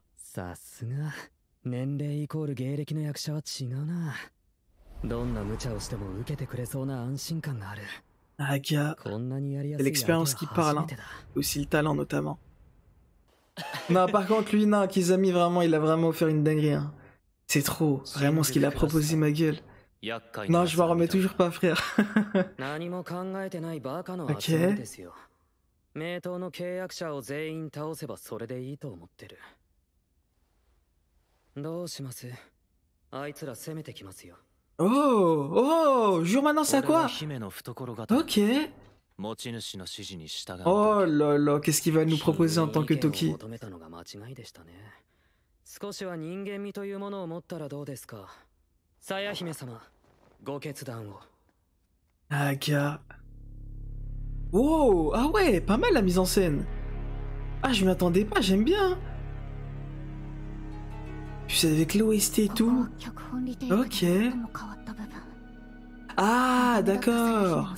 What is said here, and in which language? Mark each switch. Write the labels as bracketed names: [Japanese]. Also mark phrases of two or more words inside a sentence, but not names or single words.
[French] Aga, c'est l'expérience qui parle, hein. Aussi le talent notamment. Non, par contre, lui, non, Kizami, vraiment, il a vraiment offert une dinguerie. Hein. C'est trop, vraiment ce qu'il a proposé, ma gueule. Non, je m'en remets toujours pas, frère. Ok. [Japanese] 名刀の契約者を全員倒せばそれでいいと思ってる。どうします？あいつら攻めてきますよ。 [French] Oh, oh, jure maintenant c'est à quoi? Ok. Oh là là, qu'est-ce qu'il va nous proposer en tant que Toki? [Japanese] 少しは人間味というものを持ったらどうですか？さや姫様、ご決断を。 [French] Ah, gars. Wow, ah ouais, pas mal la mise en scène. Ah, je m'y attendais pas, j'aime bien. Puis avec l'OST et tout. Ok. Ah, d'accord.